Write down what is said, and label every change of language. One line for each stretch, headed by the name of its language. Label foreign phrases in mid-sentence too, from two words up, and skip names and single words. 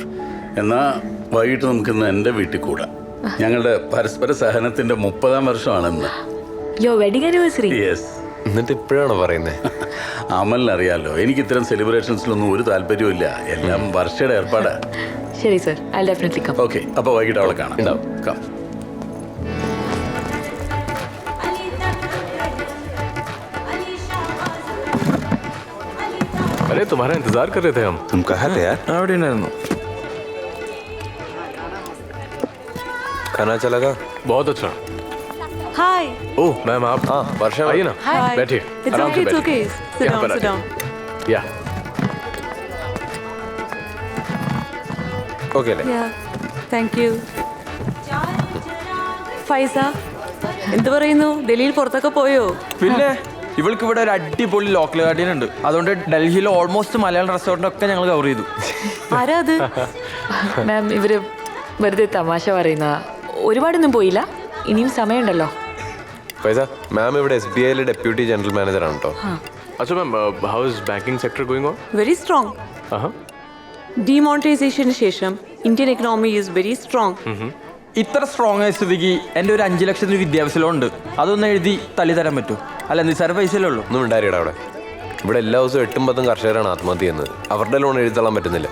Malayalam: എന്നാ വൈകിട്ട് നമുക്കിന്ന് എൻ്റെ വീട്ടിൽ കൂടാം. ഞങ്ങളുടെ പരസ്പര സഹനത്തിന്റെ 30ാം വർഷമാണെന്ന്. യെസ്. എന്നിട്ട് ഇപ്പോഴാണോ പറയുന്നത്? അമലിനറിയാലോ, എനിക്ക് ഇത്തരം സെലിബ്രേഷൻസിലൊന്നും ഒരു താല്പര്യവും ഇല്ല. എല്ലാം വർഷയുടെ ഏർപ്പാടാ.
English: ശരി സർ, I definitely come.
Malayalam: ഓക്കെ, അപ്പോൾ വൈകിട്ട് അവളെ കാണാം. ഉണ്ടാവും. കം.
Hindi: अरे तुम्हारा इंतजार कर रहे थे हम. तुम कहाँ थे यार?
Malayalam: അവിടെ ഉണ്ടായിരുന്നു.
Hindi: खाना अच्छा लगा? बहुत अच्छा. हाय. ओह मैम, आप वर्षा आइए ना. हाय. बैठिए.
English: It's
Hindi: आराम से
English: okay, it's okay.
Hindi: बैठिए.
English: Sit
Hindi: यहाँ
English: down,
Hindi: पर
English: sit down.
Hindi: आइए. या. ओके ले.
English: Yeah. Thank you.
Malayalam: ഫൈസ, എന്ത് പറയുന്നു? ഡൽഹിയിൽ പുറത്തൊക്കെ പോയോ? പിന്നെ ഇവൾക്ക് ഇവിടെ ഒരു അടിപൊളി
English: local guardian
Malayalam: ഉണ്ട്. അതുകൊണ്ട് ഡൽഹിയിൽ ഓൾമോസ്റ്റ് മലയാളം റെസ്റ്റോറൻ്റ് ഒക്കെ ഞങ്ങൾ കവർ ചെയ്തു. ആരാ അത്? മാം, ഇവര് വെറുതെ തമാശ പറയുന്ന. ഒരുപാടൊന്നും പോയില്ല, ഇനിയും സമയമുണ്ടല്ലോ. ഫൈസ, മാം ഇവിടെ SBIയിലെ
English: deputy general manager
Malayalam: ആണ് കേട്ടോ.
Hindi: अच्छा मैम,
English: how is banking sector going on? very strong.
Malayalam: ഡിമോണിറ്റൈസേഷന് ശേഷം
English: Indian economy is very strong.
Malayalam: ഇത്ര സ്ട്രോങ് ആയ സ്ഥിതിക്ക് എൻ്റെ ഒരു 5 ലക്ഷത്തിന് വിദ്യാഭ്യാസം ലോൺ ഉണ്ട്. അതൊന്ന് എഴുതി തള്ളി തരാൻ പറ്റുമോ? അല്ല, നിസ്സാര പൈസയല്ലേ ഉള്ളൂ. ഒന്നും ഉണ്ടായിരിക്കട അവിടെ. ഇവിടെ എല്ലാ ദിവസവും 8-10 കർഷകരാണ് ആത്മഹത്യ ചെയ്യുന്നത്. അവരുടെ ലോൺ എഴുതിത്തള്ളാൻ പറ്റുന്നില്ല.